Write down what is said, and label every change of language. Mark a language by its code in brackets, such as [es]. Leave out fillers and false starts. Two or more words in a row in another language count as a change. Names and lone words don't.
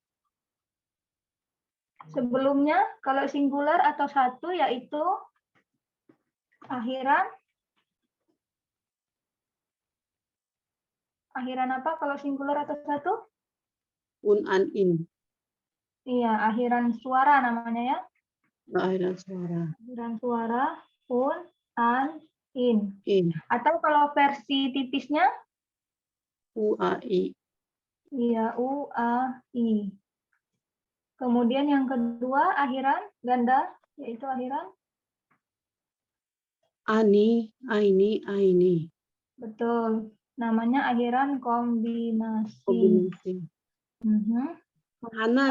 [id] Sebelumnya kalau singular atau satu yaitu akhiran apa kalau singular atau satu? Un, an, in. Iya, akhiran suara namanya ya. Akhiran suara. Akhiran suara un, an, in. In. Atau kalau versi tipisnya? U, a, i. Iya, u, a, i. Kemudian yang kedua akhiran ganda yaitu akhiran Ani, aini, aini. betul. Namanya akhiran kombinasi. Kombinasi. Mhm.